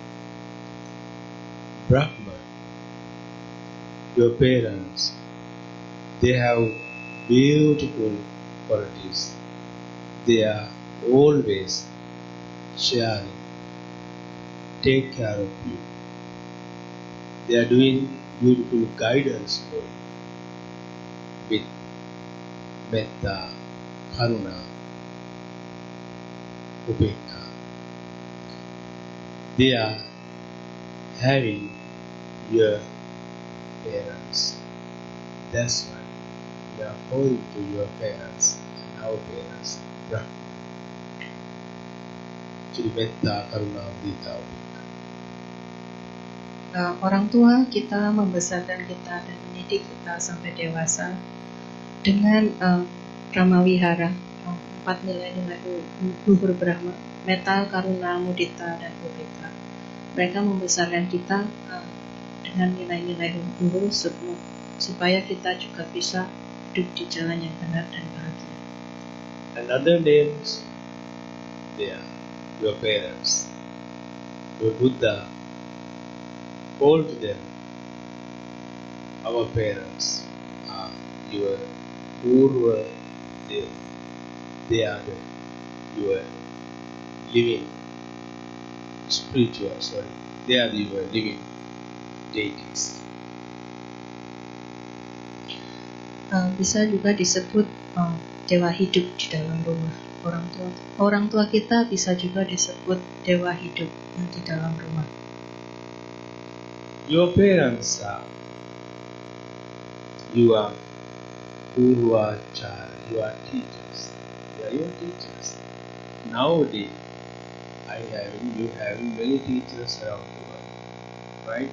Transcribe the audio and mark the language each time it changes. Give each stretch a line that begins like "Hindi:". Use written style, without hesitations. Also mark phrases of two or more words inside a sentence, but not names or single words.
English: Brahma, your parents, they have beautiful qualities. They are always sharing, take care of you. They are doing beautiful guidance for you with
Pali: metta, karuna, upekka.
English: They are having your parents. That's why we are calling to your parents and our parents Brahma.
Pali: Jadi metta, karuna, udita, upekka.
Indonesian: Orang tua kita membesarkan kita dan mendidik kita sampai dewasa dengan Brahmawihara, 4 nilai-nilai luhur Brahma,
Pali: metta, karuna, mudita,
Indonesian: dan upekka. Mereka membesarkan kita dengan nilai-nilai luhur supaya kita juga bisa hidup di jalan yang benar dan bahagia.
English: And other names, they are your parents. Your Buddha called them our parents are your
Sanskrit: Purva Deva.
English: They are your living spiritual, they are your living deities.
Indonesian: Bisa juga disebut dewa hidup di dalam rumah. Orang tua kita bisa juga disebut dewa hidup yang di dalam rumah.
English: Your parents are your Purvacharya, your teachers. They are your teachers. Nowadays, you having many teachers around the world, right?